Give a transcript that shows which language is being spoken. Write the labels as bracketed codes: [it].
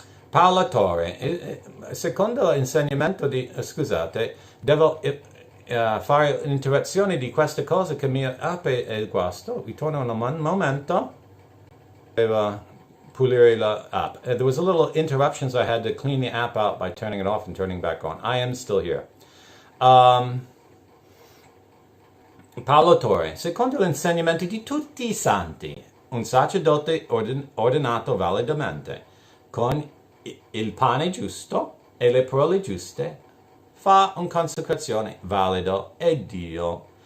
[it] Paola Torre, secondo l'insegnamento di... Scusate, devo fare un'interruzione di queste cose che mi apre il guasto. Ritorno un momento. Devo pulire la app. [en] There was a little interruption, so I had to clean the app out by turning it off and turning back on. I am still here. [it] Paolo Torre, secondo l'insegnamento di tutti i santi, un sacerdote ordinato validamente, con il pane giusto e le parole giuste, fa una consacrazione valido e Dio.